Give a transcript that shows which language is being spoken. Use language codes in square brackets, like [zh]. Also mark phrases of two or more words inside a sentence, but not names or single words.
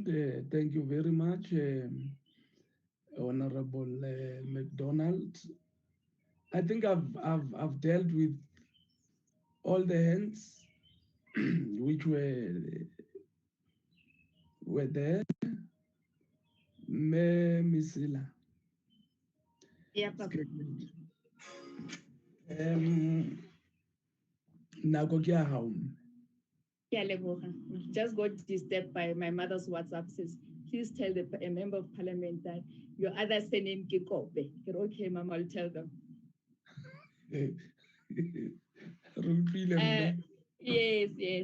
[en] Thank you very much, Honorable McDonald. I think I've dealt with all the hands which were there. Misila. Yeah, Papa. [st] Nako ke ya hao. [en] Yeah, Leboga. Just got disturbed by my mother's WhatsApp says, please tell a member of parliament that your other surname ke Kobe. Okay, Mama, I'll tell them. Yes, yes.